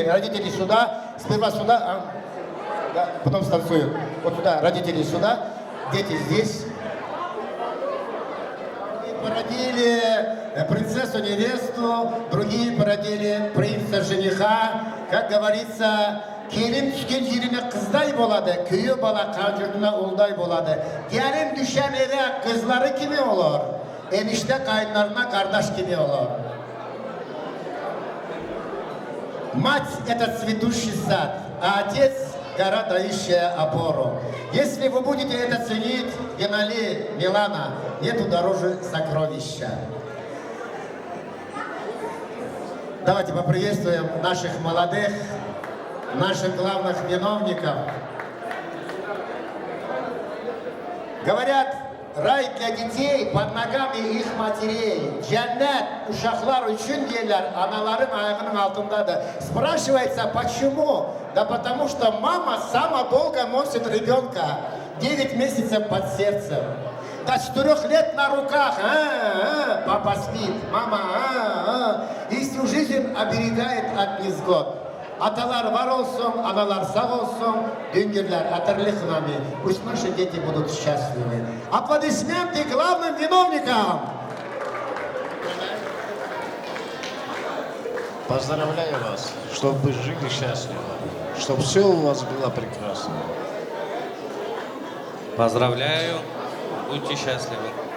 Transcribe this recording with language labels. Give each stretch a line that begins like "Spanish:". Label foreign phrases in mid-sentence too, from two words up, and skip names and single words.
Russian: Родители сюда. Сперва сюда. Да, потом станцуют. Вот туда. Родители сюда. Дети здесь. Породили принцессу-невесту. Другие породили принца-жениха. Как говорится...
Kumyk: Келin düşken yerine kızday boladı, köyü bala kavcırtına ulday boladı.
Turkish: Gelin düşen eve kızları kimi olur? Enişte kayınlarına kardeş kimi olur?
Russian: Мать – это цветущий сад, а отец – гора, дающая опору. Если вы будете это ценить, Генали, Милана, нету дороже сокровища. Давайте поприветствуем наших молодых, наших главных виновников. Говорят, рай для детей под ногами их матерей.
Turkish: Cennet uşaklar için diyorlar, anaların ayağının altındadır.
Russian: Спрашивается, почему? Да потому что мама сама долго носит ребенка. 9 месяцев под сердцем. До 4 лет на руках. Папа спит, мама. И всю жизнь оберегает от невзгод.
Turkish: Atalar var olsun, analar sağ olsun, düngürler, hatırlı kılami.
Russian: Пусть наши дети будут счастливы. Аплодисменты главным виновникам. Поздравляю вас, чтобы вы жили счастливо, чтобы все у вас было прекрасно. Поздравляю, будьте счастливы.